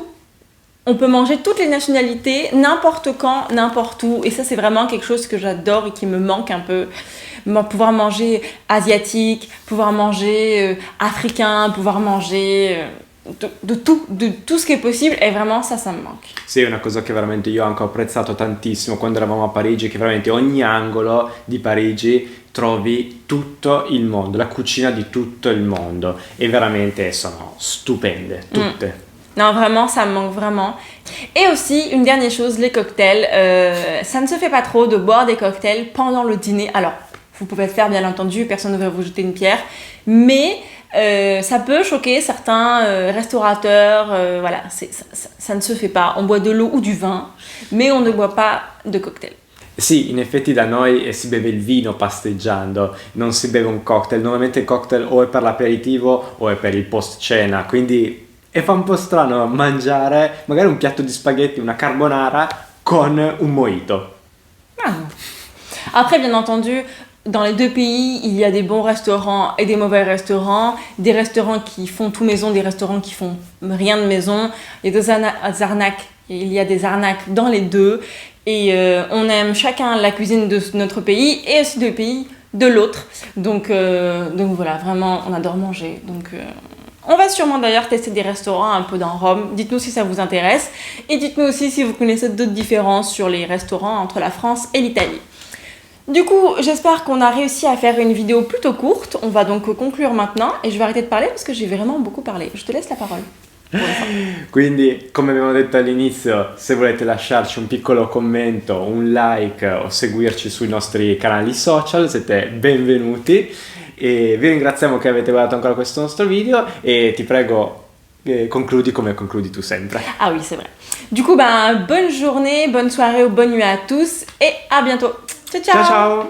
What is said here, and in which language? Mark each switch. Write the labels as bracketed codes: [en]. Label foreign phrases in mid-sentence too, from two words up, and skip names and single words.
[fr] On peut manger toutes les nationalités, n'importe quand, n'importe où. Et ça, c'est vraiment quelque chose que j'adore et qui me manque un peu. Pouvoir manger asiatique, pouvoir manger africain, pouvoir manger... de tout ce qui est possible e vraiment ça me manque. [it] Sì, è una cosa che veramente io anche ho apprezzato tantissimo quando eravamo a Parigi, che veramente ogni angolo di Parigi trovi tutto il mondo, la cucina di tutto il mondo e veramente sono stupende, tutte. [fr] Non, vraiment, ça me manque vraiment. Et aussi, une dernière chose, les cocktails. Ça ne se fait pas trop de boire des cocktails pendant le dîner. Alors, vous pouvez le faire, bien entendu, personne ne va vous jeter une pierre, mais... ça peut choquer certains restaurateurs, voilà, ça ne se fait pas. On boit de l'eau ou du vin, mais on ne boit pas de cocktail. [it] Sì, in effetti da noi si beve il vino pasteggiando, non si beve un cocktail. Normalmente il cocktail o è per l'aperitivo o è per il post cena, quindi fa un po' strano mangiare magari un piatto di spaghetti, una carbonara con un mojito. Ah. [fr] Après, bien entendu, dans les deux pays, il y a des bons restaurants et des mauvais restaurants, des restaurants qui font tout maison, des restaurants qui font rien de maison. Il y a des arnaques dans les deux et on aime chacun la cuisine de notre pays et aussi du pays de l'autre. Donc voilà, vraiment, on adore manger. Donc on va sûrement d'ailleurs tester des restaurants un peu dans Rome. Dites-nous si ça vous intéresse et dites-nous aussi si vous connaissez d'autres différences sur les restaurants entre la France et l'Italie. Du coup, j'espère qu'on a réussi à faire une vidéo plutôt courte. On va donc conclure maintenant et je vais arrêter de parler parce que j'ai vraiment beaucoup parlé. Je te laisse la parole. [it] Quindi, come abbiamo detto all'inizio, se volete lasciarci un piccolo commento, un like o seguirci sui nostri canali social, siete benvenuti. E vi ringraziamo che avete guardato ancora questo nostro video et ti prego, concludi come concludi tu sempre. [fr] Ah oui, c'est vrai. Du coup, ben, bonne journée, bonne soirée ou bonne nuit à tous et à bientôt. [it] Ciao, ciao. Ciao ciao.